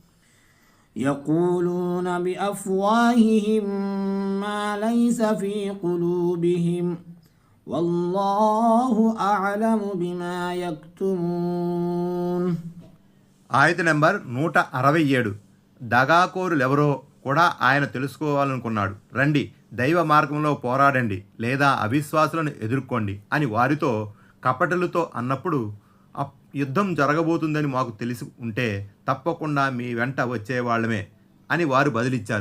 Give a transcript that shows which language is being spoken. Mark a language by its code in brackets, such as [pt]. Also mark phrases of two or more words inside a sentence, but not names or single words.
[ar] يقولون بأفواههم ما ليس في قلوبهم والله أعلم بما يكتمون. [te] ఆయత నెంబర్ 167. దగాకోరులెవరో కూడా ఆయన తెలుసుకోవాలనుకున్నాడు. రండి, దైవ మార్గంలో పోరాడండి లేదా అవిశ్వాసులను ఎదుర్కోండి అని వారితో కపటలతో అన్నప్పుడు, యుద్ధం జరగబోతుందని మాకు తెలిసి ఉంటే తప్పకుండా మీ వెంట వచ్చేవాళ్లమే అని వారు బదిలిచ్చారు.